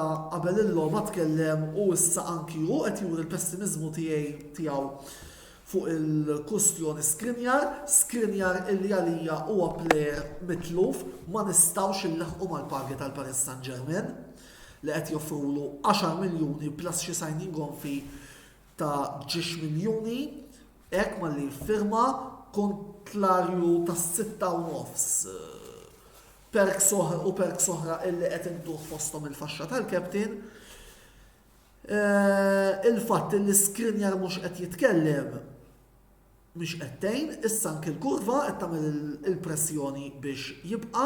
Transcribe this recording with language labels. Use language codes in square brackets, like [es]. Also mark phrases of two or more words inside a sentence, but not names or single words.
[mt] qabel il-logħba tkellem u issa anki hu qed juri l-pessimizmu tiegħu fuq il-kustjoni Skriniar illi għalija huwa plejer mitluf ma nistgħux inleħqu mal-pagi tal-Paris Saint-Germain li qed joffrulu 10 miljuni plus xi [en] signing on fee [mt] ta' 10 miljuni hekk malli firma kontlarju ta' 6.5 perk soħra illi qed intuħ fosthom il-faxxa tal-kaptin. Il-fatt li Skriniar mhux qed jitkellem mhux qed tgħin, issa anke l-kurva qed tagħmel il-pressjoni biex jibqa'.